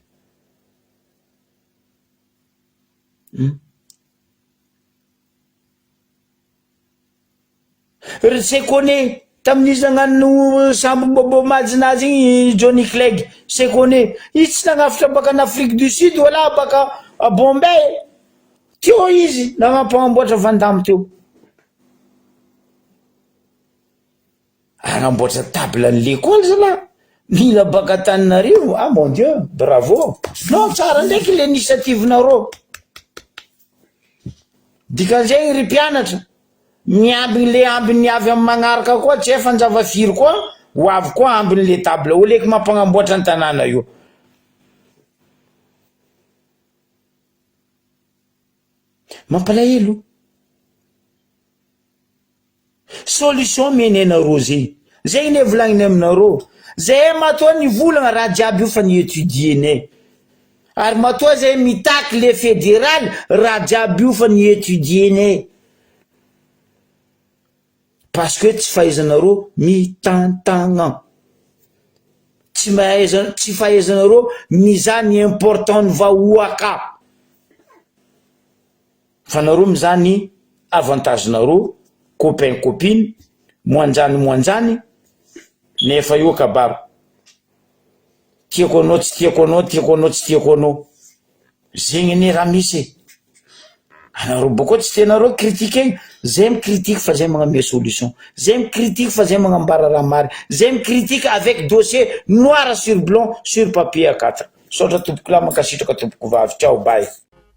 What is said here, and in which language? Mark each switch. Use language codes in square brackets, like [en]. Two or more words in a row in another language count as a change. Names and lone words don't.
[mg] Ry Sekone tamin'izy nagnano sambo bobo majinazy igny Johnny Clegg Sekone izy tsy nagnafitra baka [fr] en Afrique du Sud [mg] wala baka à Bombay teo izy nagnampagnamboatra Vandam teo agnamboatra table ny l'école zala mila baka Tananarivo. [fr] Ah mon Dieu, bravo, non [mg] tsara ndraiky l'initiative nareo dikan'izay ry mpianatra miambiny le ambiny avy amin'ny magnaraka koa tsy efa njavafiry koa ho avy koa ambiny le table ho leky mampanamboatra ny tanàna io. Mampalahelo. Solution menenareo zay ne volagniny aminareo zay matoa ny volagna raha jiaby io fa ny étudier ary matoa zay mitaky le fédéral raha jiaby io fa ny étudier [fr] parce que [mg] tsy fahaizanareo mitantagna, tsy fahaizanareo mizany important ny vahoaka fa nareo mizany avantage nareo [fr] copain copine [mg] moanjany nefa io kabaro tiako anao tsy tiako anao, tiako anao tsy tiako anao, zegny ne raha misy anareo boko tsy tenareo critiquer zay micritique fa zay magname solution, zay micritique fa zay magnambara raha mary, zay micritique [fr] avec dossier noir sur blanc sur papier A4. [mg] Sotra tompoko lama kasitraka tompoko vavy, [en] ciao bye.